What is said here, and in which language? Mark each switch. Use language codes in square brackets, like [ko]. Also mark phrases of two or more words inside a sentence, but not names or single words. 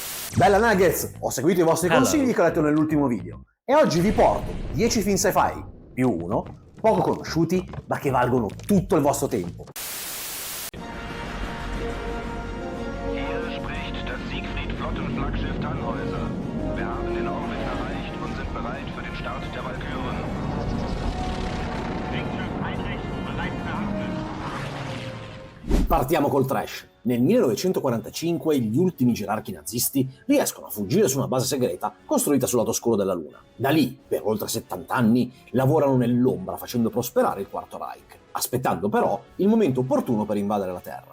[it] Bella Nuggets, ho seguito i vostri consigli che ho letto nell'ultimo video e oggi vi porto 10 film sci-fi più uno, poco conosciuti ma che valgono tutto il vostro tempo. [de] Hier spricht das Siegfried-Flottenflaggschiff Tannhäuser. Wir haben den Orbit erreicht und sind bereit für den Start der Walküren. Deckschiff einrichten, bereit für Abflug. [it] Partiamo col trash. Nel 1945 gli ultimi gerarchi nazisti riescono a fuggire su una base segreta costruita sul lato scuro della Luna. Da lì, per oltre 70 anni, lavorano nell'ombra facendo prosperare il Quarto Reich, aspettando però il momento opportuno per invadere la Terra.